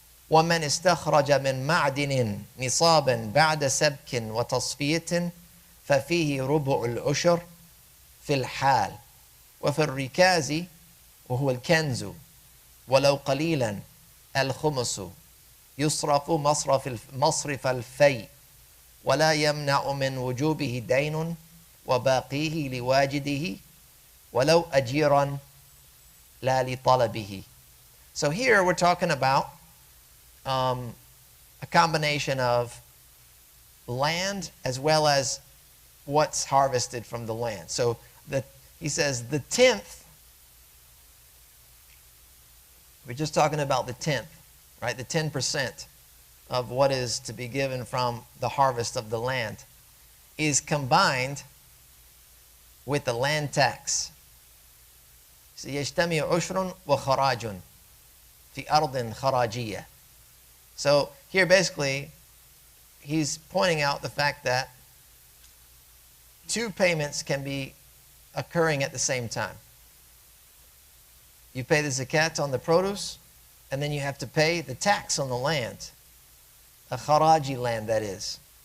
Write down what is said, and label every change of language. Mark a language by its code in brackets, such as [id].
[ar] ومن استخرج من معدن نصابا بعد سبك وتصفية ففيه ربع العشر في الحال وفي الركاز وهو الكنز ولو قليلا الخمس يصرف مصرف الفيء ولا يمنع من وجوبه دين وباقيه لواجده ولو أجيرا لا لطلبه. [en] So here we're talking about a combination of land as well as what's harvested from the land. So he says the 10th, we're just talking about the 10th, right? The 10% of what is to be given from the harvest of the land is combined with the land tax. [ar] So يجتمع عشر وخراج في أرض خراجية. [en] So here basically he's pointing out the fact that two payments can be occurring at the same time. You pay the zakat on the produce, and then you have to pay the tax on the land, a kharaji land that is.